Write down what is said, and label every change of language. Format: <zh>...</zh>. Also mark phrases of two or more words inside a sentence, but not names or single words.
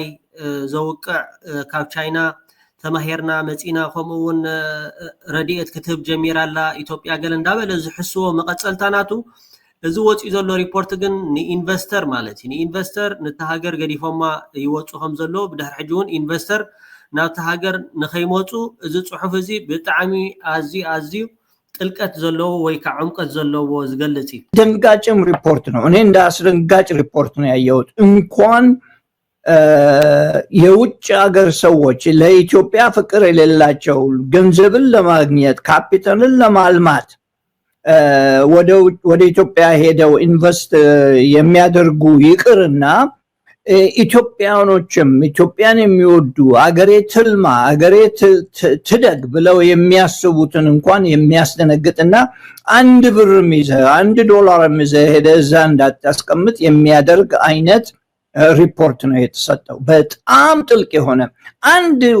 <ti>ዘውቅዕ ካብ ቻይና ተማሄርና መፂና ከምኡውን ረድኤት ክትህብ ጀሚራላ ኢትዮጵያ ገለ እንዳበለ ዝሕስዎ መቀፀልታናቱ እዚ ወፂኡ ዘሎ ሪፖርት ግን ንኢንቨስተር ማለት እዩ ንኢንቨስተር ነቲ ሃገር ገዲፎማ ይወፁ ከም ዘሎ ብድሕሪ ሕጂ እውን ኢንቨስተር ናብቲ ሃገር ንኸይመፁ እዚ ፅሑፍ እዚ ብጣዕሚ ኣዝዩ ጥልቀት ዘለዎ ወይ ከዓ ዕምቀት ዘለዎ ዝገልጽ እዩ</ti> <am>ደንጋጭም ሪፖርት ነው እኔ እንደ አስደንጋጭ ሪፖርት ነው ያየሁት እንኳን የውጭ ሀገር ሰዎች ለኢትዮጵያ ፍቅር የሌላቸው ገንዘብን ለማግኘት ካፒታልን ለማልማት ወደ ኢትዮጵያ ሄደው ኢንቨስት የሚያደርጉ ይቅርና ኢትዮጵያኖችም ኢትዮጵያን የሚወዱ አገሬ ትልማ አገሬ ትደግ ብለው የሚያስቡትን እንኳን የሚያስደነግጥና አንድ ብርም ይዘህ $1 ይዘህ ሄደህ እንዳታስቀምጥ የሚያደርግ አይነት ሪፖርት ነው የተሰጠው በጣም ጥልቅ የሆነ አንድ</am>